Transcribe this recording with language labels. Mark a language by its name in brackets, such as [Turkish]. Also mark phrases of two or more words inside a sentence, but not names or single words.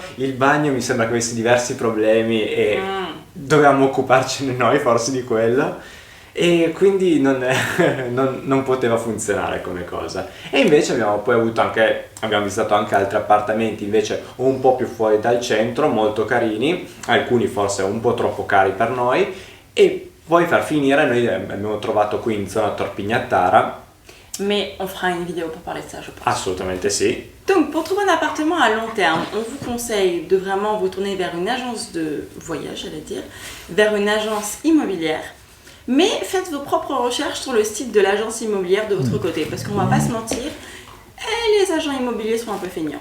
[Italian] Il bagno mi sembra che avesse diversi problemi e dovevamo occuparcene noi forse di quello, e quindi non poteva funzionare come cosa. E invece abbiamo visitato anche altri appartamenti invece un po' più fuori dal centro, molto carini, alcuni forse un po' troppo cari per noi. E poi per finire noi abbiamo trovato qui in zona Torpignattara. [French] Mais on fera une vidéo pour parler de ça, je pense. [Italian] Assolutamente sì. [French] Donc pour trouver un appartement à long terme, on vous conseille de vraiment vous tourner vers une agence de voyage, j'allais dire, vers une agence immobilière. Mais faites vos propres recherches sur le site de l'agence immobilière de votre côté, parce qu'on va pas se mentir, les agents immobiliers sont un peu feignants.